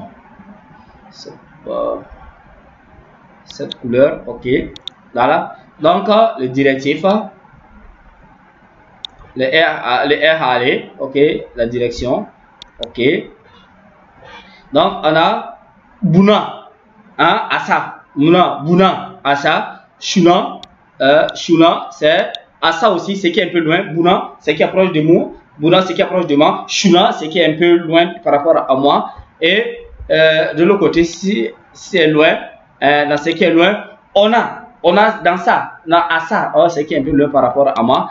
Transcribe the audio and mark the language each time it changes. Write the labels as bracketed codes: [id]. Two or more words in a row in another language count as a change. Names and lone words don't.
[fr] C'est pas. Cette couleur, ok, voilà. Donc le directif, le R aller, ok, la direction, ok. Donc on a buna, asa, buna, asa, shuna, c'est asa aussi, c'est qui est un peu loin, buna, c'est qui est proche de moi, buna, c'est qui est proche de moi, shuna, c'est qui est un peu loin par rapport à moi, et de l'autre côté, si c'est loin. Dans ce qui est loin, on a dans ça, dans asa, c'est qui est un peu loin par rapport à moi.